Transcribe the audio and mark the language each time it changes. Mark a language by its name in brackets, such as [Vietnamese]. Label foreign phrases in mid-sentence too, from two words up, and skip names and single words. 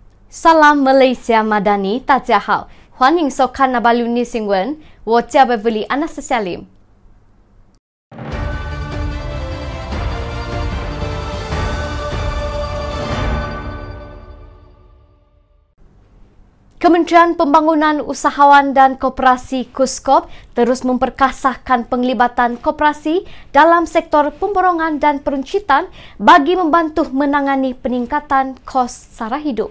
[Malay] Salam Malaysia Madani, [Chinese] 大家好，欢迎收看那巴鲁尼新闻，我叫Beverly [Malay] Anastasia。Kementerian Pembangunan Usahawan dan Koperasi KUSKOP terus memperkasahkan penglibatan koperasi dalam sektor pemborongan dan peruncitan bagi membantu menangani peningkatan kos sara hidup.